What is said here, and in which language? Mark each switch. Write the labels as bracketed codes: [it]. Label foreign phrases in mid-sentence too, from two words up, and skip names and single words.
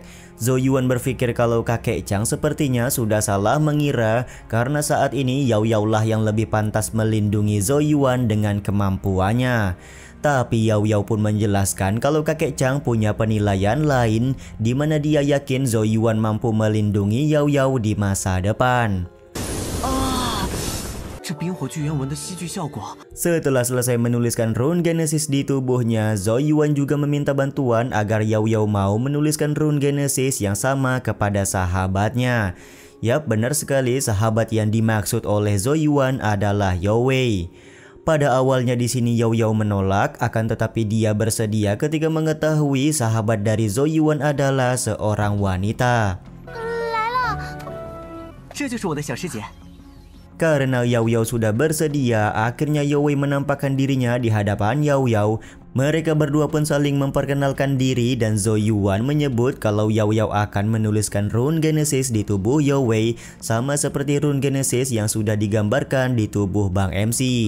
[id] Zhou Yuan berpikir kalau kakek Chang sepertinya sudah salah mengira karena saat ini Yao Yao lah yang lebih pantas melindungi Zhou Yuan dengan kemampuannya. Tapi Yao Yao pun menjelaskan kalau kakek Chang punya penilaian lain di mana dia yakin Zhou Yuan mampu melindungi Yao Yao di masa depan. [zh] 这冰火巨猿纹的吸聚效果。 [id] Setelah selesai menuliskan rune Genesis di tubuhnya, Zhou Yuan juga meminta bantuan agar Yao Yao mau menuliskan rune Genesis yang sama kepada sahabatnya. Yap, benar sekali, sahabat yang dimaksud oleh Zhou Yuan adalah Yao Wei. Pada awalnya di sini Yao Yao menolak, akan tetapi dia bersedia ketika mengetahui sahabat dari Zhou Yuan adalah seorang wanita. [zh] 这就是我的小师姐。 [id] Karena Yao Yao sudah bersedia, akhirnya Yao Wei menampakkan dirinya di hadapan Yao Yao. Mereka berdua pun saling memperkenalkan diri dan Zhou Yuan menyebut kalau Yao Yao akan menuliskan rune Genesis di tubuh Yao Wei, sama seperti rune Genesis yang sudah digambarkan di tubuh Bang MC.